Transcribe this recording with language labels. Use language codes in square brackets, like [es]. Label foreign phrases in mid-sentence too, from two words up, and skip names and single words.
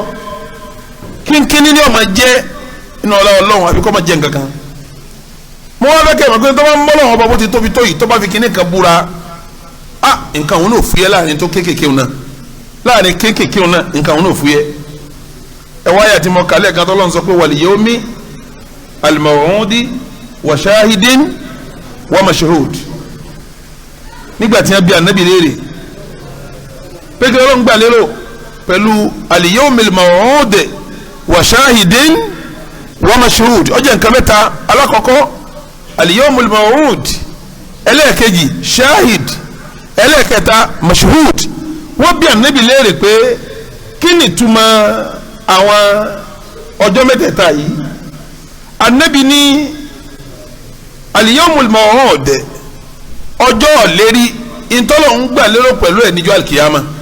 [yo] kínkínní ni ó máa jẹ́ inú Ọlọ́run àbí kó máa jẹ́ nǹkan kan. mo wá fẹ́ kẹ́ mọ̀ pé tó bá ń bọ́ lọ́wọ́ ọba bó ti tóbi tó yìí tó bá fi kíní kan búra nǹkan òun náà fúyẹ́ láàrin tó kéékèèké òun náà, láàrin kéékèèké òun náà nǹkan òun náà fúyẹ́. ẹ wáyà tí mo kàlẹ́ kan tó lọ́n sọ pé [ar] واليوم الموعود وشاهد ومشهود. [yo] nígbà tí wọ́n bí anabi léèrè pé kí Ọlọ́run gbà lérò pẹ̀lú [ar] اليوم الموعود وشاهد ومشهود. [yo] ó jẹ́ nǹkan mẹ́ta: alákọ̀ọ́kọ́ [ar] اليوم الموعود, [yo] ẹlẹ́ẹ̀kejì shahid, ẹlẹ́ẹ̀kẹta mashhud. wọ́n bí anabi léèrè pé kí ni túmọ̀ àwọn ọjọ́ mẹ́tẹ̀ẹ̀ta yìí. anabi ní [ar] اليوم الموعود, [yo] ọjọ́ ọ̀lérí ìtọ́lọ̀ ń gbà lérò pẹ̀lú ẹ̀ níjọ́ alkiyama.